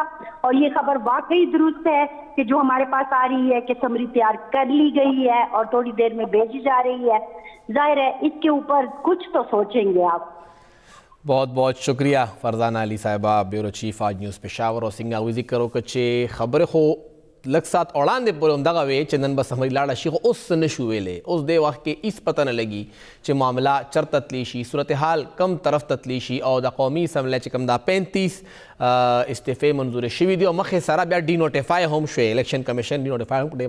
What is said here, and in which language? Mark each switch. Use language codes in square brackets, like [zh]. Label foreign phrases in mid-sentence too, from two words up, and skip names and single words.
[ur] اور یہ خبر واقعی درست ہے کہ جو ہمارے پاس آ رہی ہے کہ سمری تیار کر لی گئی ہے اور تھوڑی دیر میں بھیجی جا رہی ہے۔ ظاہر ہے اس کے اوپر کچھ تو سوچیں گے آپ۔ بہت بہت شکریہ فرزانہ علی صاحبہ، بیورو چیف آج نیوز پشاور. [ps] اور څنګه هغوی ذکر وکړه چې خبرې خو لږ ساعت وړاندې پورې همدغه وې چې نن به سمري لاړه شي، خو اوس څه نشو ویلی. اوس دې وخت کې هېڅ پته نه لګي چې معامله چرته تللی شي، صورتحال کم طرف ته تللی شي. او د قومي اسمبلی چې کوم دا 35 استعفې منظورې شوي دي او مخې سره بیا ډینوټیفای هم شوې، الیکشن کمیشن ډینوټیفای هم کړی.